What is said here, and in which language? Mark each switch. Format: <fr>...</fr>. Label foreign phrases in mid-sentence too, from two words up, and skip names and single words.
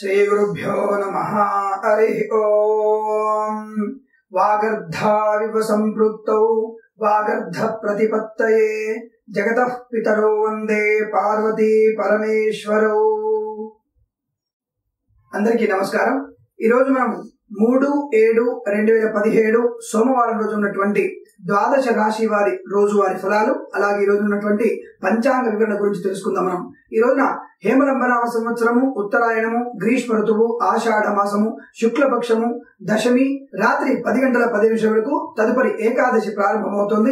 <sa>श्रीगुरुभ्यो नमः। हरिः ओम्। वागर्धाविव सम्पृक्तौ वागर्ध प्रतिपत्तये जगतः पितरो वंदे पार्वती परमेश्वरौ।</sa> <te>అందరికీ నమస్కారం। ఈ రోజు మనం 3/7/2017 సోమవారం రోజు ఉన్నటువంటి ద్వాదశ రాశి వారి రోజువారి ఫలాలు, అలాగే ఈ రోజు ఉన్నటువంటి పంచాంగ వివరణ గురించి తెలుసుకుందాం. మనం ఈ రోజున హేమలంబనామ సంవత్సరము, ఉత్తరాయణము, గ్రీష్మ ఋతువు, ఆషాఢ మాసము, శుక్లపక్షము, దశమి రాత్రి 10:10 వరకు తదుపరి ఏకాదశి ప్రారంభమవుతుంది.</te>